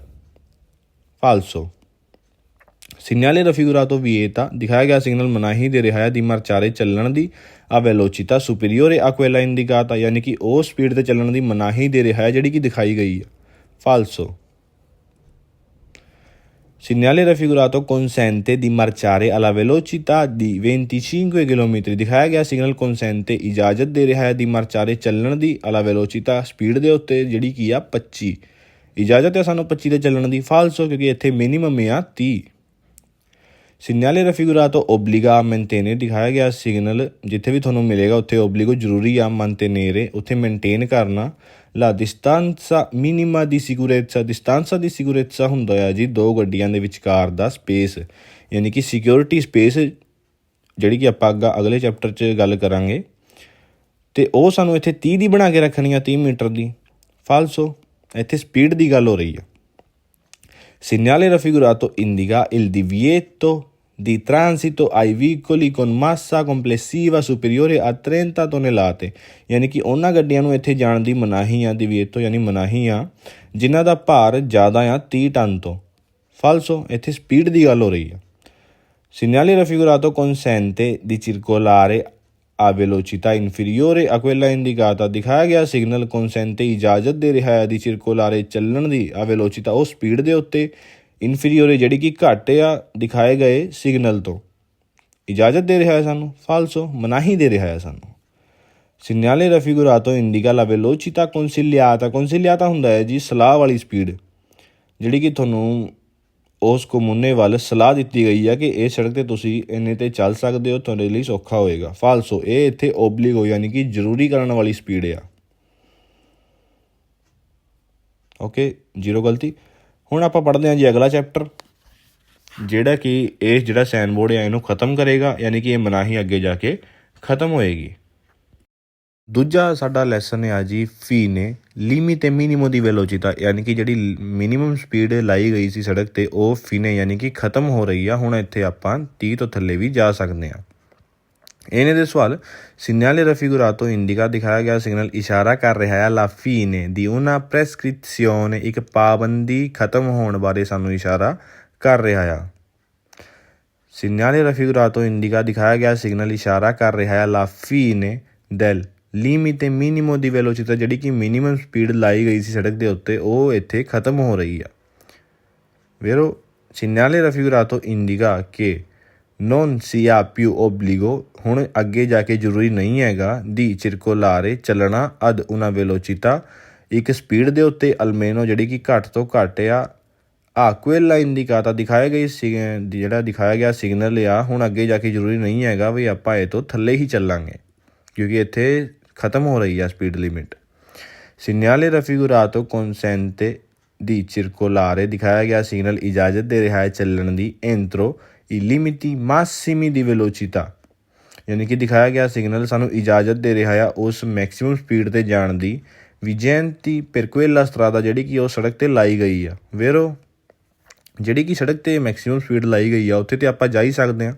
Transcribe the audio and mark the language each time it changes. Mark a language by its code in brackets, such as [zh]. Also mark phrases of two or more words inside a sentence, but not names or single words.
[it] ਫਾਲਸੋ। Segnale raffigurato vieta, [pa] ਦਿਖਾਇਆ ਗਿਆ ਸਿਗਨਲ ਮਨਾਹੀ ਦੇ ਰਿਹਾ ਹੈ [it] di marciare [pa] ਚੱਲਣ ਦੀ ਆ [it] velocità superiore a quella indicata, [pa] ਯਾਨੀ ਕਿ ਉਹ ਸਪੀਡ 'ਤੇ ਚੱਲਣ ਦੀ ਮਨਾਹੀ ਦੇ ਰਿਹਾ ਹੈ ਜਿਹੜੀ ਕਿ ਦਿਖਾਈ ਗਈ ਹੈ। [it] ਫਾਲਸੋ। Segnale raffigurato consente di marciare alla velocità di 25 km, [pa] ਦਿਖਾਇਆ ਗਿਆ ਸਿਗਨਲ consente ਇਜਾਜ਼ਤ ਦੇ ਰਿਹਾ ਹੈ [it] di marciare [pa] ਚੱਲਣ ਦੀ [it] alla velocità [pa] ਸਪੀਡ ਦੇ ਉੱਤੇ ਜਿਹੜੀ ਕੀ ਆ 25, ਇਜਾਜ਼ਤ ਹੈ ਸਾਨੂੰ 25 'ਤੇ ਚੱਲਣ ਦੀ। ਫਾਲਸੋ, ਕਿਉਂਕਿ ਇੱਥੇ ਮਿਨੀਮਮ ਆ 30। [it] Segnale raffigurato obbliga a mantenere, [pa] ਦਿਖਾਇਆ ਗਿਆ ਸਿਗਨਲ ਜਿੱਥੇ ਵੀ ਤੁਹਾਨੂੰ ਮਿਲੇਗਾ ਉੱਥੇ ਓਬਲੀਗੋ ਜ਼ਰੂਰੀ ਆ mantenere, ਉੱਥੇ ਮੇਨਟੇਨ ਕਰਨਾ [it] la distanza minima di sicurezza, distanza di sicurezza [pa] ਹੁੰਦਾ ਆ ਜੀ ਦੋ ਗੱਡੀਆਂ ਦੇ ਵਿਚਕਾਰ ਦਾ ਸਪੇਸ, ਯਾਨੀ ਕਿ [en] security space [pa] ਜਿਹੜੀ ਕਿ ਆਪਾਂ ਅਗਲੇ ਚੈਪਟਰ 'ਚ ਗੱਲ ਕਰਾਂਗੇ ਅਤੇ ਉਹ ਸਾਨੂੰ ਇੱਥੇ 30 ਦੀ ਬਣਾ ਕੇ ਰੱਖਣੀ ਆ 30 ਮੀਟਰ ਦੀ। ਫਾਲਸੋ, ਇੱਥੇ ਸਪੀਡ ਦੀ ਗੱਲ ਹੋ ਰਹੀ ਆ। [it] Segnale raffigurato indica il divieto di transito ai veicoli con massa complessiva superiore a 30 tonnellate, [pa] ਯਾਨੀ ਕਿ ਉਹਨਾਂ ਗੱਡੀਆਂ ਨੂੰ ਇੱਥੇ ਜਾਣ ਦੀ ਮਨਾਹੀ ਆ। divieto ਯਾਨੀ ਮਨਾਹੀ ਆ ਜਿਨ੍ਹਾਂ ਦਾ ਭਾਰ ਜ਼ਿਆਦਾ ਆ 30 ਟਨ ਤੋਂ। ਫਾਲਸੋ, ਇੱਥੇ ਸਪੀਡ ਦੀ ਗੱਲ ਹੋ ਰਹੀ ਆ। [it] Segnale raffigurato consente di circolare a velocità inferiore a quella indicata, [pa] ਦਿਖਾਇਆ ਗਿਆ ਸਿਗਨਲ consente ਇਜਾਜ਼ਤ ਦੇ ਰਿਹਾ ਹੈ ਦੀ circolare ਚੱਲਣ ਦੀ [it] a velocità [pa] ਉਹ ਸਪੀਡ ਦੇ ਉੱਤੇ inferiore ਜਿਹੜੀ ਕਿ ਘੱਟ ਆ ਦਿਖਾਏ ਗਏ ਸਿਗਨਲ ਤੋਂ, ਇਜਾਜ਼ਤ ਦੇ ਰਿਹਾ ਹੈ ਸਾਨੂੰ। ਫਾਲਸੋ, ਮਨਾਹੀ ਦੇ ਰਿਹਾ ਹੈ ਸਾਨੂੰ। [it] Segnale raffigurato indica la velocità consigliata, [pa] consigliata ਹੁੰਦਾ ਹੈ ਜੀ ਸਲਾਹ ਵਾਲੀ ਸਪੀਡ ਜਿਹੜੀ ਕਿ ਤੁਹਾਨੂੰ ਉਸ ਕਮੂਨੇ ਵੱਲ ਸਲਾਹ ਦਿੱਤੀ ਗਈ ਆ ਕਿ ਇਹ ਸੜਕ 'ਤੇ ਤੁਸੀਂ ਇੰਨੇ 'ਤੇ ਚੱਲ ਸਕਦੇ ਹੋ, ਤੁਹਾਡੇ ਲਈ ਸੌਖਾ ਹੋਏਗਾ। ਫਾਲਸੋ, ਇਹ ਇੱਥੇ ਓਬਲੀਗੋ ਯਾਨੀ ਕਿ ਜ਼ਰੂਰੀ ਕਰਨ ਵਾਲੀ ਸਪੀਡ ਆ। ਓਕੇ, ਜ਼ੀਰੋ ਗਲਤੀ। ਹੁਣ ਆਪਾਂ ਪੜ੍ਹਦੇ ਹਾਂ ਜੀ ਅਗਲਾ ਚੈਪਟਰ ਜਿਹੜਾ ਕਿ ਇਹ ਜਿਹੜਾ [en] sign board [pa] ਆ ਇਹਨੂੰ ਖ਼ਤਮ ਕਰੇਗਾ, ਯਾਨੀ ਕਿ ਇਹ ਮਨਾਹੀ ਅੱਗੇ ਜਾ ਕੇ ਖ਼ਤਮ ਹੋਏਗੀ। ਦੂਜਾ ਸਾਡਾ ਲੈਸਨ ਆ ਜੀ [it] fine limite minimo di velocità, [pa] ਯਾਨੀ ਕਿ ਜਿਹੜੀ [en] minimum speed [pa] ਲਾਈ ਗਈ ਸੀ ਸੜਕ 'ਤੇ ਉਹ ਫੀਨੇ ਯਾਨੀ ਕਿ ਖ਼ਤਮ ਹੋ ਰਹੀ ਆ। ਹੁਣ ਇੱਥੇ ਆਪਾਂ 30 ਤੋਂ ਥੱਲੇ ਵੀ ਜਾ ਸਕਦੇ ਹਾਂ। ਇਹਨੇ ਦੇ ਸਵਾਲ [it] Segnale raffigurato indica, [pa] ਦਿਖਾਇਆ ਗਿਆ ਸਿਗਨਲ ਇਸ਼ਾਰਾ ਕਰ ਰਿਹਾ ਹੈ [it] la fine di una prescrizione, [pa] ਇੱਕ ਪਾਬੰਦੀ ਖ਼ਤਮ ਹੋਣ ਬਾਰੇ ਸਾਨੂੰ ਇਸ਼ਾਰਾ ਕਰ ਰਿਹਾ ਆ। [it] Segnale raffigurato indica, [pa] ਦਿਖਾਇਆ ਗਿਆ ਸਿਗਨਲ ਇਸ਼ਾਰਾ ਕਰ ਰਿਹਾ ਹੈ [it] la fine del limite minimo di velocità, [pa] ਜਿਹੜੀ ਕਿ [en] minimum speed [pa] ਲਾਈ ਗਈ ਸੀ ਸੜਕ ਦੇ ਉੱਤੇ ਉਹ ਇੱਥੇ ਖ਼ਤਮ ਹੋ ਰਹੀ ਆ। ਵੇਰੋ। [it] Segnale raffigurato indica che non si ha più obbligo, [pa] ਹੁਣ ਅੱਗੇ ਜਾ ਕੇ ਜ਼ਰੂਰੀ ਨਹੀਂ ਹੈਗਾ [it] di circolare [pa] ਚੱਲਣਾ [it] ad una velocità [pa] ਇੱਕ ਸਪੀਡ ਦੇ ਉੱਤੇ almeno ਜਿਹੜੀ ਕਿ ਘੱਟ ਤੋਂ ਘੱਟ ਆ [it] quella indicata [pa] ਦਿਖਾਏ ਗਏ ਜਿਹੜਾ ਦਿਖਾਇਆ ਗਿਆ ਸਿਗਨਲ ਆ ਹੁਣ ਅੱਗੇ ਜਾ ਕੇ ਜ਼ਰੂਰੀ ਨਹੀਂ ਹੈਗਾ ਵੀ ਆਪਾਂ ਇਹ ਤੋਂ ਥੱਲੇ ਹੀ ਚੱਲਾਂਗੇ ਕਿਉਂਕਿ ਇੱਥੇ ਖਤਮ ਹੋ ਰਹੀ ਆ [en] speed limit. [it] segnale raffigurato consente di circolare [pa] ਦਿਖਾਇਆ ਗਿਆ ਸਿਗਨਲ ਇਜਾਜ਼ਤ ਦੇ ਰਿਹਾ ਹੈ ਚੱਲਣ ਦੀ [it] entro i limiti massimi di velocità [pa] ਯਾਨੀ ਕਿ ਦਿਖਾਇਆ ਗਿਆ ਸਿਗਨਲ ਸਾਨੂੰ ਇਜਾਜ਼ਤ ਦੇ ਰਿਹਾ ਆ ਉਸ [en] maximum speed [pa] 'ਤੇ ਜਾਣ ਦੀ [it] vigenti per quella strada [pa] ਜਿਹੜੀ ਕਿ ਉਹ ਸੜਕ 'ਤੇ ਲਾਈ ਗਈ ਆ ਵੇਰੋ ਜਿਹੜੀ ਕਿ ਸੜਕ 'ਤੇ [en] maximum speed [pa] ਲਾਈ ਗਈ ਆ ਉੱਥੇ ਤਾਂ ਆਪਾਂ ਜਾ ਹੀ ਸਕਦੇ ਹਾਂ।